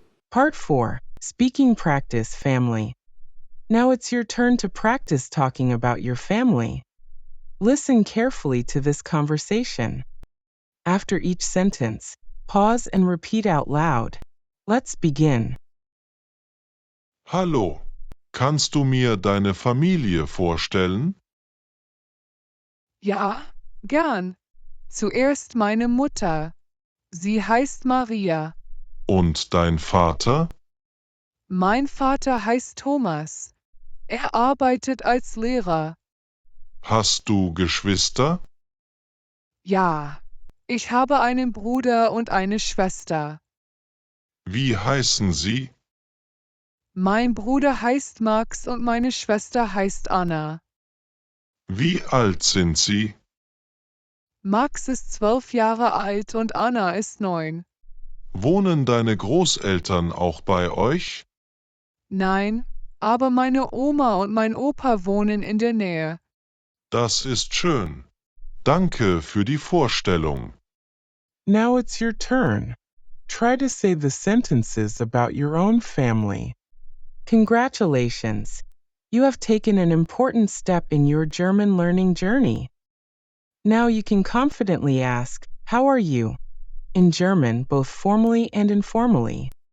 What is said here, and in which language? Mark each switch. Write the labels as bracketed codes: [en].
[en] Part 4. Speaking Practice Family. Now it's your turn to practice talking about your family. Listen carefully to this conversation. After each sentence, pause and repeat out loud. Let's begin. [de] Hallo, kannst du mir deine Familie vorstellen? Ja, gern. Zuerst meine Mutter. Sie heißt Maria. Und dein Vater? Mein Vater heißt Thomas. Er arbeitet als Lehrer. Hast du Geschwister? Ja, ich habe einen Bruder und eine Schwester. Wie heißen sie? Mein Bruder heißt Max und meine Schwester heißt Anna. Wie alt sind sie? Max ist 12 Jahre alt und Anna ist 9. Wohnen deine Großeltern auch bei euch? Nein, aber meine Oma und mein Opa wohnen in der Nähe. Das ist schön. Danke für die Vorstellung. [en] Now it's your turn. Try to say the sentences about your own family. Congratulations! You have taken an important step in your German learning journey. Now you can confidently ask, how are you? In German, both formally and informally.